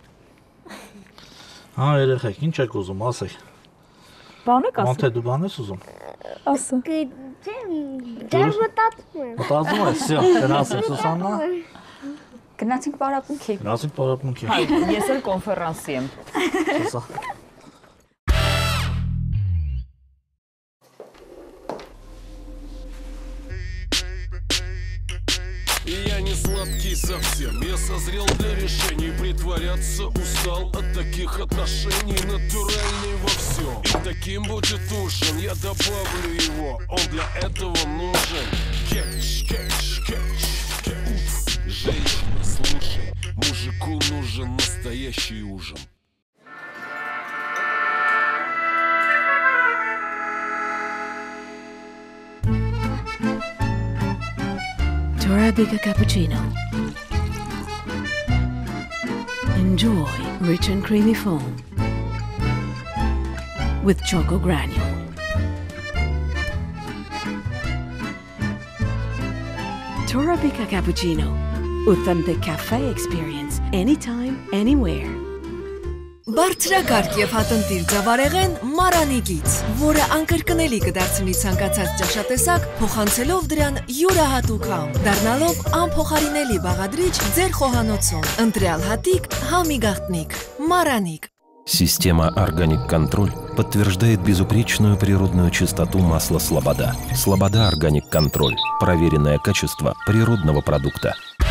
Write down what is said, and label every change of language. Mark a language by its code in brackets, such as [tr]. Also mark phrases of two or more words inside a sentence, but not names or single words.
[hy] Հա, երեխեք, ինչ եք ուզում, ասեք։ Բան եք ասում։ Ոնց է դու բան ես ուզում։ Ասա։ Դեռ մտածում եմ։ Մտածում ես, всё, գնացինք Սուսաննա։ Գնացինք պարապմունքի։ Գնացինք պարապմունքի։ Հայ, ես էլ կոնֆերանսի եմ։ Սա։ [ru] Я не сладкий совсем, я созрел для решений. Притворяться устал от таких отношений. Натуральный во всем, и таким будет ужин. Я добавлю его, он для этого нужен. Кетч, кетч, кетч, кетч. Женщина, слушай, мужику нужен настоящий ужин. [en] Arabica cappuccino. Enjoy rich and creamy foam with choco granule. Arabica cappuccino. Authentic cafe experience anytime, anywhere. [hy] Բարձրակարգ եւ հատնտիր ձավարեղեն Մարանիկից, որը անկրկնելի կդարձնի ցանկացած ճաշատեսակ, փոխանցելով դրան յուրահատուկ համ, դառնալով անփոխարինելի բաղադրիչ ձեր խոհանոցում։ Ընտրյալ հատիկ, համի գաղտնիք, [ru] Мараник. Система «Органик Контроль» подтверждает безупречную природную чистоту масла «Слобода». «Слобода Органик Контроль» – проверенное качество природного продукта.